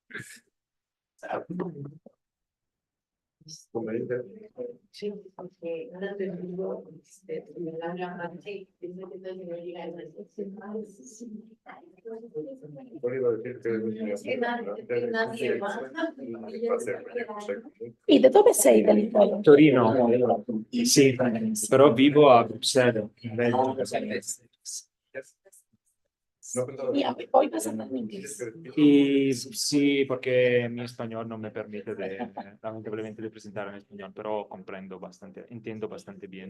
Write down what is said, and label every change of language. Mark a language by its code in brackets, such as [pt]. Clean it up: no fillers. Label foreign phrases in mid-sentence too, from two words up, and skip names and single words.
[es] Sí, porque no te digo, la sí, [it] ¿Y de dove sei dell'Italia? Torino. [es] Sí, pero vivo a Bruselas. en Belgio. Y hoy vas a hablar en inglés. Y sí, porque mi español no me permite lamentablemente de presentar en español, pero comprendo bastante, entiendo bastante bien.